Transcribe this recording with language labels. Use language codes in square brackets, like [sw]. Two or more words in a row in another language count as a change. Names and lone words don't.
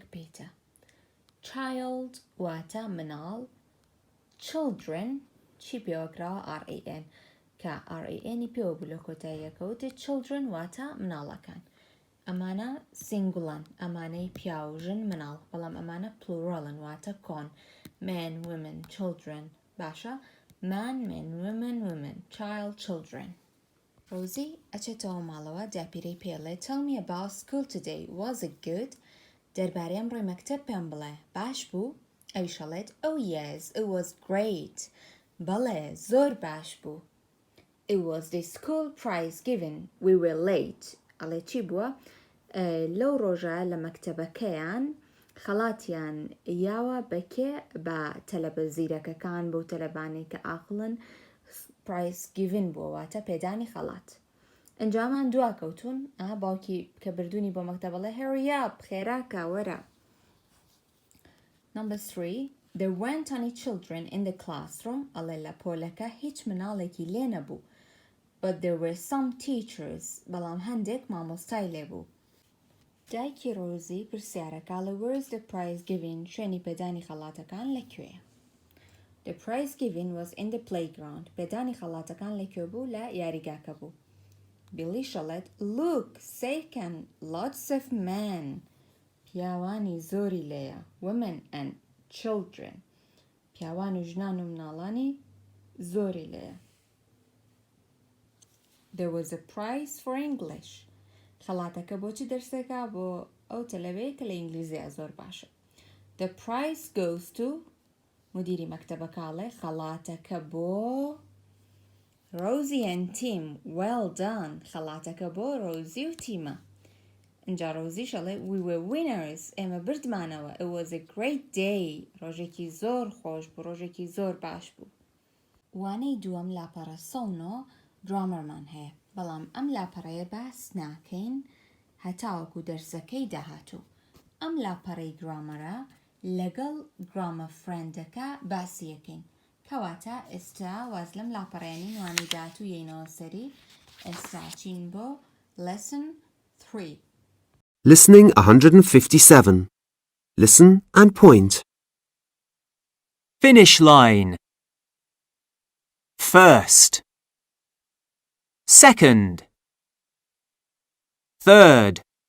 [ckb] پێتە child واتە مناڵ children چی پێوەکراوە RAN کە RANی پێوە بوو لە کۆتاییەکەوتە children واتە مناڵەکان ئەمانە سینگڵن ئەمانەی پیا و ژن مناڵ بەڵام ئەمانە پلوڕەڵن واتە کۆن [en] men women children [ckb] باشە [en] man men women child children [ckb] Rosie ئەچێتەوە ماڵەوە داپیرەی پێڵێ [en] tell me about school today was it good [ckb] دەربارەی ئەمڕۆی مەکتەب پێم بڵێ باش بوو ئەویشەڵێت [en] oh yes it was great [ckb] بەڵێ زۆر باش بوو [en] it was the school prize given we were late [ckb] ئەڵێ چی بووە لەو ڕۆژە لە مەکتەبەکەیان خەڵاتیان یاوە بەکێ بە تەلەبە زیرەکەکان بۆ تەلەبانی کە ئاقلن [en] prize given [ckb] بووە واتە پێدانی خەڵات ئەنجامان دواکەوتون باوکی کە بردوونی بۆ مەکتەبەڵێ [en] hurry up [ckb] خێراکە وەرە [en] Number 3 There weren't any children in the [ckb] classroom ئەڵێ لە پۆلەکە هیچ مناڵێکی لێ نەبوو [en] but there were some teachers [ckb] بەڵام هەندێک مامۆستای لێبوو دایکی ڕۆزی پرسیارەکە لە [en] where's the prize given [ckb] شوێنی پێدانی خەڵاتەکان لەکوێیە [en] The prize given was in the playground [ckb] پێدانی خەڵاتەکان لەکوێ بوو لە یاریگاکە بوو Billy شەڵێت [en] look second lots of men [ckb] پیاوانی زۆری لێیە [en] women and children [ckb] پیاوان و ژنان و مناڵانی زۆری لێیە [en] There was a prize for English [ckb] خەڵاتەکە بۆچی دەرسێکا بۆ ئەو تەلەبەیە کە لە ئینگلیزیە زۆر باشە [en] The prize goes to [ckb] مدیری مەکتەبەکاڵێ خەڵاتەکە بۆ [en] Rosie and Tim well done [ckb] خەڵاتەکە بۆ ڕۆزی و تیمە اینجا ڕۆزی شەڵێ [en] we were [ckb] winners ئێمە بردمانەوە [en] it was a great day [ckb] ڕۆژێکی زۆر خۆش بوو ڕۆژێکی زۆر باش بوو وانەی دووەم لاپەڕە سەونۆ درامەرمان هەیە بەڵام ئەم لاپەڕەیە باس ناکەین هەتاوەکو دەرسەکەی داهاتوو ئەم لاپەڕەی گرامەرە لەگەڵ گرامە فرێندەکە باسی یەکەین کەواتە ئێستا واز لەم لاپەڕێنین وانی داهاتوو یەینەوە سەری ئێستا چین بۆ lesson 3 [en] Listening 157. Listen and point. Finish line. First. Second. Third.